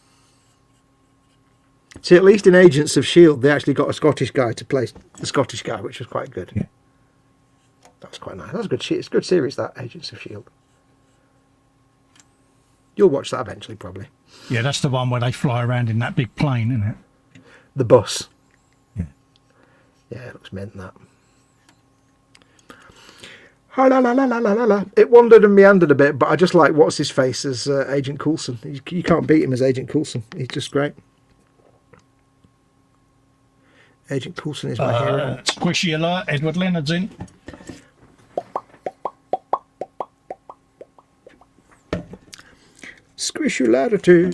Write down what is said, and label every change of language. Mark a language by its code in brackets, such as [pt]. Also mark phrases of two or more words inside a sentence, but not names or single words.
[en] See, at least in Agents of S.H.I.E.L.D., they actually got a Scottish guy to play the Scottish guy, which was quite good. Yeah. That was quite nice. That was a good. It's a good series, that, Agents of S.H.I.E.L.D. You'll watch that eventually, probably. Yeah, that's the one where they fly around in that big plane, isn't it? The bus. Yeah. Yeah, it looks mint, that. Ha, la, la, la, la, la, la. It wandered and meandered a bit, but I just like what's his face as Agent Coulson. You can't beat him as Agent Coulson. He's just great. Agent Coulson is my hero. Squishy alert, Edward Leonard's in. Squishy latitude.